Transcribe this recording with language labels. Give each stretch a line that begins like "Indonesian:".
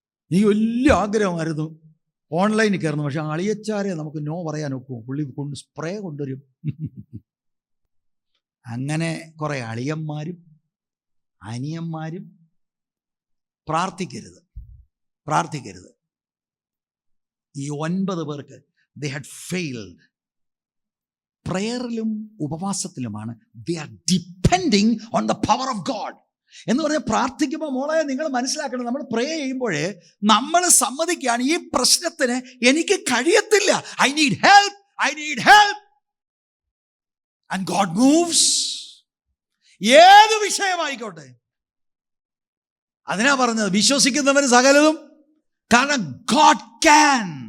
Malayalam: എനിക്ക് വലിയ ആഗ്രഹമായിരുന്നു ഓൺലൈനിൽ കയറുന്നു. പക്ഷെ അളിയച്ചാരെ നമുക്ക് നോ പറയാൻ ഒക്കും. പുള്ളി സ്പ്രേ കൊണ്ടുവരും. അങ്ങനെ കുറേ അളിയന്മാരും അനിയന്മാരും പ്രാർത്ഥിക്കരുത്. ഈ 9 പേർക്ക്
English: they had failed.
Malayalam: പ്രയറിലും ഉപവാസത്തിലുമാണ്
English: they are depending on the power of God.
Malayalam: എന്ന് പറഞ്ഞാൽ പ്രാർത്ഥിക്കുമ്പോൾ മോളെ നിങ്ങൾ മനസ്സിലാക്കണം, നമ്മൾ പ്രേ ചെയ്യുമ്പോഴേ നമ്മൾ സമ്മതിക്കുകയാണ് ഈ പ്രശ്നത്തിന് എനിക്ക് കഴിയത്തില്ല,
English: I need help and God moves.
Malayalam: ഏത് വിഷയമായിക്കോട്ടെ. അതിനാ പറഞ്ഞത് വിശ്വസിക്കുന്നവന് സകലതും, കാരണം
English: God can.